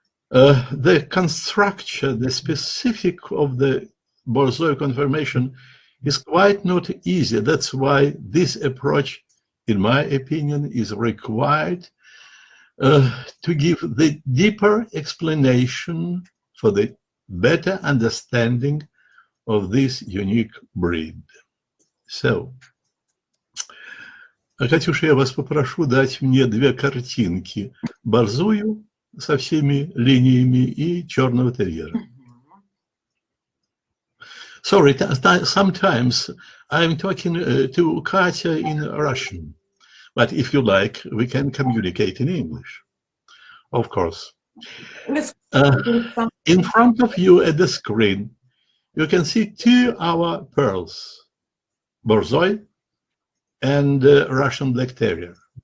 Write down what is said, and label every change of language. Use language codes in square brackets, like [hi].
[en] The construction, the specific of the Borzoi conformation is quite not easy. That's why this approach, in my opinion, is required to give the deeper explanation for the better understanding of this unique breed. [ru] So, Катюша, я вас попрошу дать мне две картинки: борзую со всеми линиями и черного терьера. [en] Sorry, sometimes I'm talking to Katya in Russian, but if you like, we can communicate in English, of course. In front of you at the screen, you can see two our pearls, Borzoi and Russian Black Terrier.